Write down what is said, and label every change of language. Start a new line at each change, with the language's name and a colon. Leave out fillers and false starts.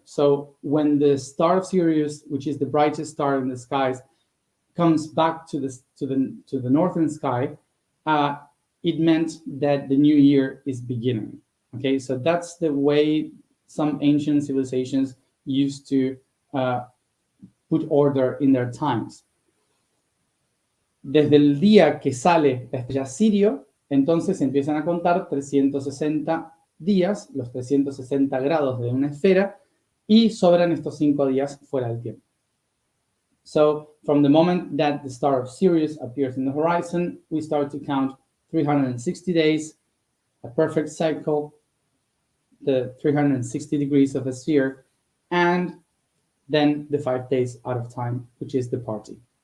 English: So when the star of Sirius, which is the brightest star in the skies, comes back to the northern sky, it meant that the new year is beginning. Okay, so that's the way some ancient civilizations used to put order in their times.
Spanish: Desde el día que sale la estrella Sirio, entonces empiezan a contar 360 días, los 360 grados de una esfera, y sobran estos 5 días fuera del tiempo.
English: So, from the moment that the star of Sirius appears in the horizon, we start to count 360 days, a perfect cycle, the 360 degrees of a sphere, and then the 5 days out of time, which is the party.